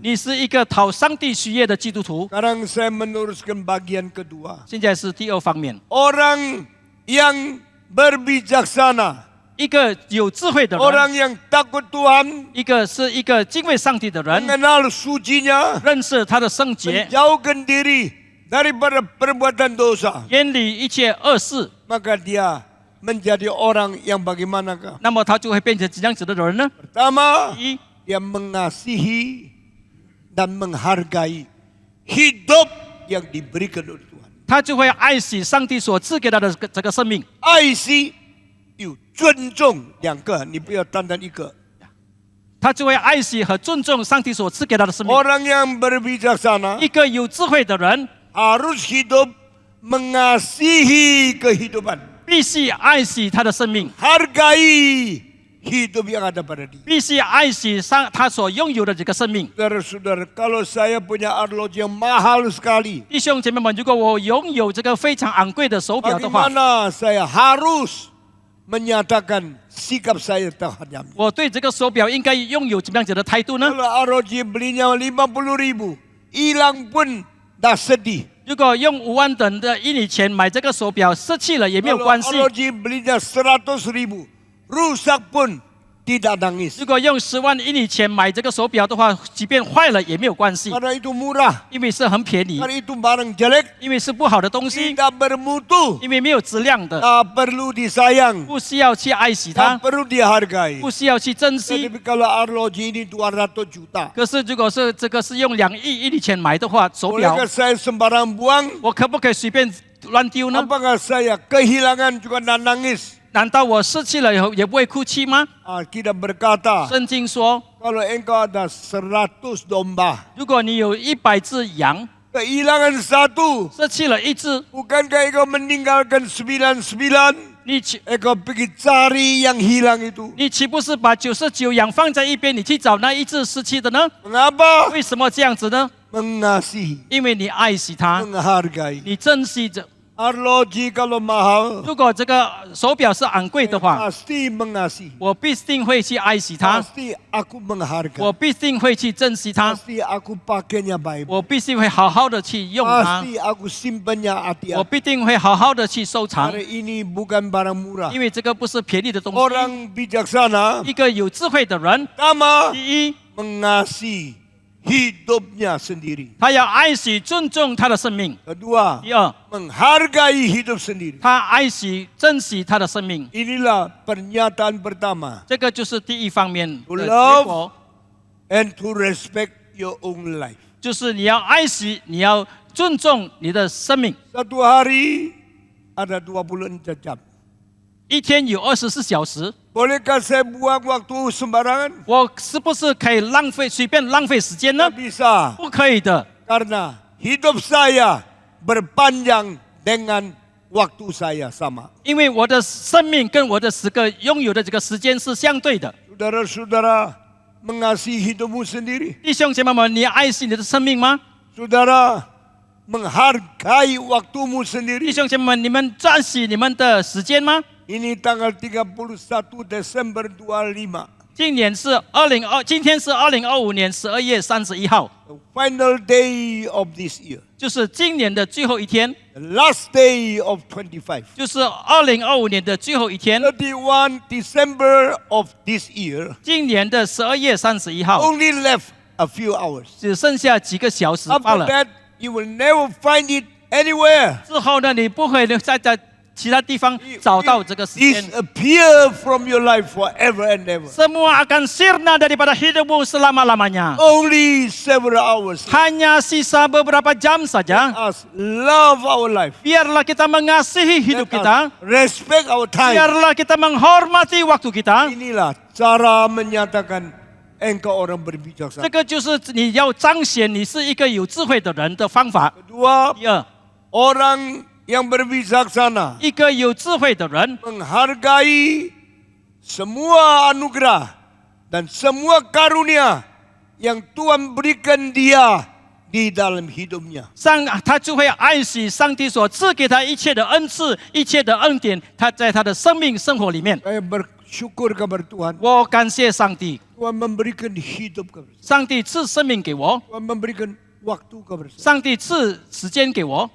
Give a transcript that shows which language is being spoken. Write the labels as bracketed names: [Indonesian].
[Chinese] 你是一个讨上帝喜悦的基督徒。 [Indonesian] Sekarang saya meneruskan bagian kedua. [Chinese] 现在是第2方面， [Indonesian] Orang yang berbijaksana, [Chinese] 一个有智慧的人， [Indonesian] orang yang takut Tuhan, [Chinese] 一个是一个敬畏上帝的人， [Indonesian] mengenal sucinya, [Chinese] 认识他的圣洁， [Indonesian] menjauhkan diri daripada perbuatan dosa, [Chinese] 远离一切恶事， [Indonesian] maka dia menjadi orang yang bagaimanakah? [Chinese] 那么他就会变成怎样子的人呢？ [Indonesian] Pertama, [Chinese] 第一， [Indonesian] dia mengasihi dan menghargai hidup yang diberikan oleh Tuhan. [Chinese] 他就会爱惜上帝所赐给他的这个生命。爱惜有尊重2个，你不要单单1个。他就会爱惜和尊重上帝所赐给他的生命。 [Indonesian] Orang yang berbijaksana [Chinese] 一个有智慧的人， [Indonesian] harus hidup mengasihi kehidupan, [Chinese] 必须爱惜他的生命， [Indonesian] hargai hidup yang ada pada dia. [Chinese] 必须爱惜他所拥有的这个生命。 [Indonesian] Saudara-saudara, kalau saya punya arloji yang mahal sekali, [Chinese] 弟兄姐妹们，如果我拥有这个非常昂贵的手表的话， [Indonesian] bagaimana saya harus menyatakan sikap saya terhadapnya? [Chinese] 我对这个手表应该拥有怎么样子的态度呢？ [Indonesian] Kalau arloji belinya 50.000, hilang pun dah sedih. [Chinese] 如果用5万等的1厘钱买这个手表，失去了也没有 [Indonesian] Kalau [Chinese] 关系； [Indonesian] arloji belinya 100.000, rusak pun tidak nangis. [Chinese] 如果用10万1厘钱买这个手表的话，即便坏了也没有关系， [Indonesian] Karena itu murah, [Chinese] 因为是很便宜， [Indonesian] karena itu barang jelek, [Chinese] 因为是不好的东西， [Indonesian] tidak bermutu, [Chinese] 因为没有质量的， [Indonesian] tak perlu disayang, [Chinese] 不需要去爱惜它 [Indonesian] tak，perlu dihargai. [Chinese] 不需要去珍惜。 [Indonesian] Tapi kalau arloji ini 200 juta, [Chinese] 可是如果是这个是用2亿1厘钱买的话，手表 [Indonesian] bolehkah saya sembarang buang? [Chinese] 我可不可以随便乱丢呢？ [Indonesian] Apakah saya kehilangan juga tidak nangis? [Chinese] 难道我失去了以后也不会哭泣吗？ [Indonesian] Kita berkata, [Chinese] 圣经说， [Indonesian] kalau engkau ada 100 domba, [Chinese] 如果你有100只羊， [Indonesian] kehilangan 1, [Chinese] 失去了1只， [Indonesian] bukankah engkau meninggalkan 99? [Chinese] 你 [Indonesian] Engkau pergi cari yang hilang itu. [Chinese] 你岂不是把99羊放在一边，你去找那1只失去的呢？ [Indonesian] Mengapa? [Chinese] 为什么这样子呢？ [Indonesian] Mengasihi, [Chinese] 因为你爱惜它， [Indonesian] menghargai. [Chinese] 你珍惜着。 [Indonesian] Arloji kalau mahal, [Chinese] 如果这个手表是昂贵的话， [Indonesian] pasti mengasihi. [Chinese] 我必定会去爱惜它， [Indonesian] Pasti aku menghargai. [Chinese] 我必定会去珍惜它， [Indonesian] Pasti aku pakainya baik. [Chinese] 我必须会好好的去用它， [Indonesian] Pasti aku simpannya [Chinese] 我 [Indonesian] hati-hati. [Chinese] 必定会好好的去收藏， [Indonesian] Hari ini bukan barang murah. [Chinese] 因为这个不是便宜的东西。 [Indonesian] Orang bijaksana [Chinese] 一个有智慧的人， [Indonesian] pertama [Chinese] 第一， [Indonesian] mengasihi hidupnya sendiri. [Chinese] 他要爱惜、尊重他的生命； [Indonesian] Kedua, [Chinese] 第二， [Indonesian] menghargai hidup sendiri. [Chinese] 他爱惜、珍惜他的生命。 [Indonesian] Inilah pernyataan pertama. [Chinese] 这个就是第一方面的 [English] To [Chinese] 结 [English] love [Chinese] 果， [English] and to respect your own life. [Chinese] 就是你要爱惜，你要尊重你的生命。 [Indonesian] Satu hari ada 24 jam. [Chinese] 一天有24小时， [Indonesian] Bolehkah saya buang waktu sembarangan? [Chinese] 我是不是可以随便浪费时间呢 [Indonesian] Tidak？ bisa. [Chinese] 不可以的， [Indonesian] Karena hidup saya berpanjang dengan waktu saya sama. [Chinese] 因为我的生命跟我的拥有的这个时间是相对的。 [Indonesian] Saudara-saudara mengasihi hidupmu sendiri. [Chinese] 弟兄姐妹们，你爱惜你的生命吗？ [Indonesian] Saudara menghargai waktumu [Chinese] 弟 [Indonesian] sendiri. [Chinese] 兄姐妹们，你们珍惜你们的时间吗？ [Indonesian] Ini tanggal 31 Desember 25. [Chinese] 今天是2025年12月31号， [English] The final day of this year. [Chinese] 就是今年的最后一天， [English] The last day of 25. [Chinese] 就是2025年的最后一天， [English] 31 December of this year. [Chinese] 今年的12月31号， [English] Only left a few hours. [Chinese] 只剩下几个小时罢 [English] After [Chinese] 了。 [English] that, you will never find it anywhere. [Chinese] 之后呢，你不会在其他地方找到这个时间。 [English] Disappear from your life forever and ever. [Indonesian] Semua akan sirna daripada hidupmu selama-lamanya. [English] Only several hours. [Indonesian] Hanya sisa beberapa jam saja. [English] Us love our life. [Indonesian] Biarlah kita mengasihi hidup [English] Let [Indonesian] kita. [English] us respect our time. [Indonesian] Biarlah kita menghormati waktu kita. Inilah cara menyatakan engkau orang berbijaksana. [Chinese] 这个就是你要彰显你是一个有智慧的人的方法。 [Indonesian] Kedua, [Chinese] 第二， [Indonesian] orang yang berbijaksana [Chinese] 一个有智慧的人 [Indonesian] menghargai semua anugerah dan semua karunia yang Tuhan berikan dia di dalam hidupnya. [Chinese] 他就会爱惜上帝所赐给他一切的恩赐、一切的恩典，他在他的生命生活里面。 [Indonesian] Saya bersyukur kepada Tuhan. [Chinese] 我感谢上帝， [Indonesian] Tuhan memberikan hidup kepada saya. [Chinese] 上帝赐生命给我， [Indonesian] Tuhan memberikan waktu kepada saya. [Chinese] 上帝赐时间给我，